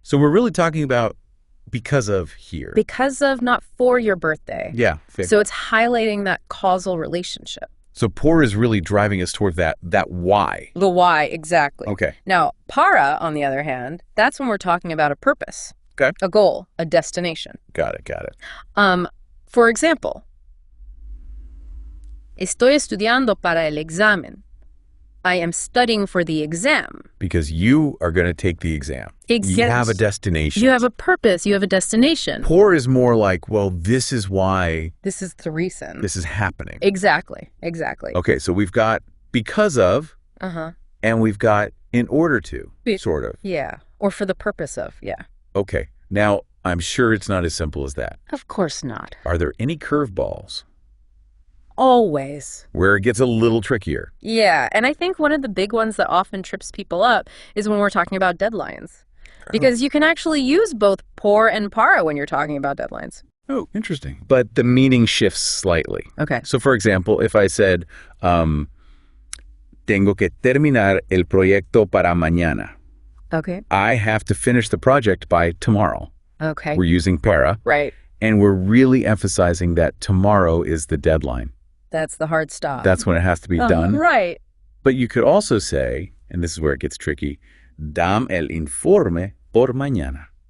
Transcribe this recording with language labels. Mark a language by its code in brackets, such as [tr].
[en] So we're really talking about because of here. Because of, not for your birthday. Yeah. Fair. So it's highlighting that causal relationship. So por is really driving us toward that why. The why, exactly. Okay. Now, para, on the other hand, that's when we're talking about a purpose. Okay. A goal, a destination. Got it. For example, [es] estoy estudiando para el examen. [en] I am studying for the exam. Because you are going to take the exam. Exactly. You have a destination. You have a purpose. You have a destination. Por is more like, well, this is why This is the reason. this is happening. Exactly. Okay, so we've got because of, Uh-huh. and we've got in order to, sort of. Yeah. Or for the purpose of, yeah. Okay, now I'm sure it's not as simple as that. Of course not. Are there any curveballs Always. where it gets a little trickier? Yeah, and I think one of the big ones that often trips people up is when we're talking about deadlines. Because you can actually use both por and para when you're talking about deadlines. Oh, interesting. But the meaning shifts slightly. Okay. So, for example, if I said, [es] tengo que terminar el proyecto para mañana. [en] Okay. I have to finish the project by tomorrow. Okay. We're using para, Right. and we're really emphasizing that tomorrow is the deadline. That's the hard stop. That's when it has to be done. Right. But you could also say, and this is where it gets tricky, [es] dam el informe por mañana.